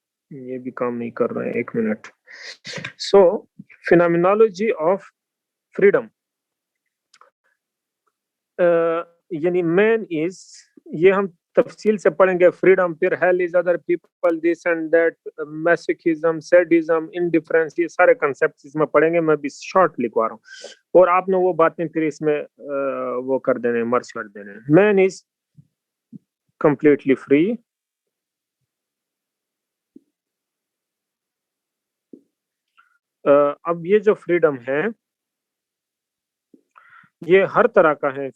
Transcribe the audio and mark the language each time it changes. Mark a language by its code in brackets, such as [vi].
[ur] یہ بھی کام نہیں کر رہے ہیں, ایک minute. [en] so phenomenology of freedom, [ur] یعنی مین از, یہ ہم تفصیل سے پڑھیں گے. [en] freedom, پھر hell is other people, this and that, masochism, sadism, indifference, [ur] یہ سارے کنسپٹ اس میں پڑھیں گے. میں بھی شارٹ لکھوا رہا ہوں, اور آپ نے وہ باتیں پھر اس میں وہ کر دینے, مرج کر دینے. [en] man is completely free, [ur] اب یہ جو فریڈم ہے یہ ہر طرح کا ہے.